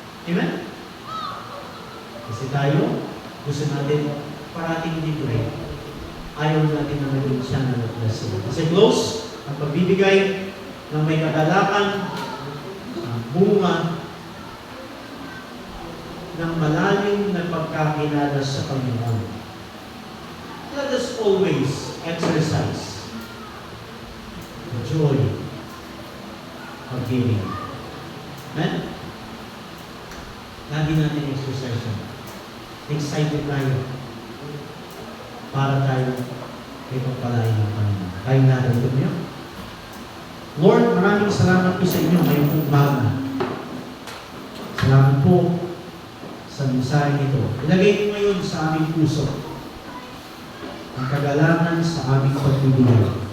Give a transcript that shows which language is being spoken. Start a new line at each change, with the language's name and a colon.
Filipino: Amen? Kasi tayo, gusto natin parating libre. Ayaw natin na maging siya na blessing. Kasi close, ang pagbibigay ng may kadalakan, bunga ng malalim na pagkakilala sa Panginoon.
English: Let us always exercise the joy of giving.
Filipino: Amen? Lagi natin exercise yun. Excited tayo para tayo ay pagpalain ng Panginoon. Tayo natin ito niyo. Lord, maraming salamat po sa inyo ngayong umaga. Salamat po sa mensahe nito. Ilagay mo ngayon sa aming puso ang kagalangan sa aming pagbibigay.